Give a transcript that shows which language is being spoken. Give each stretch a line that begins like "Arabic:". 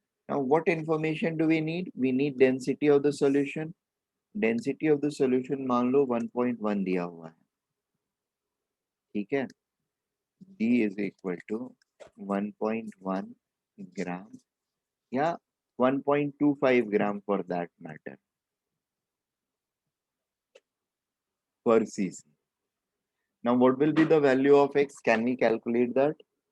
English: Now what information do we need? We need density of the solution.
Hindi: Density of the solution मान लो 1.1 दिया हुआ है, ठीक है।
English: D is equal to 1.1 gram या 1.25 gram for that matter पर cc. Now what will be the value of x? Can we calculate that?